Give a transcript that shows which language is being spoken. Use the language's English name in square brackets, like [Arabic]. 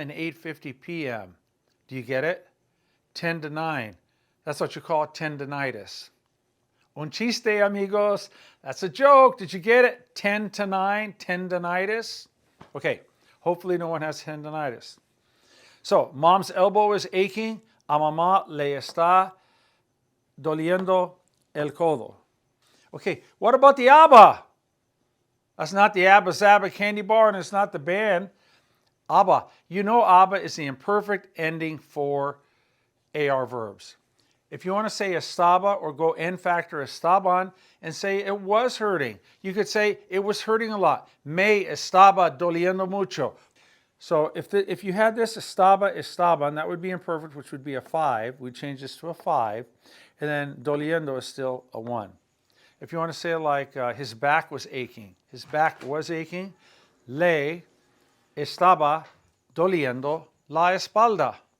[English] and 8:50 p.m. Do you get it? 10 to 9. That's what you call tendinitis. [Spanish] Un chiste, amigos. [English] That's a joke. Did you get it? 10 to 9, tendinitis. Okay, hopefully no one has tendinitis. So, Mom's elbow is aching. [Spanish] A mamá le está doliendo el codo. [English] Okay, what about the ABBA? That's not the Abba Zaba candy bar, and it's not the band. ABBA. You know ABBA is the imperfect ending for AR verbs. If you want to say estaba or go N factor estaban and say it was hurting, you could say it was hurting a lot. [Spanish] Me estaba doliendo mucho. [English] So if you had this estaba, estaban, that would be imperfect, which would be a 5. We'd change this to a 5. And then doliendo is still a 1. If you want to say it like his back was aching. His back was aching. [Spanish] Le estaba doliendo la espalda.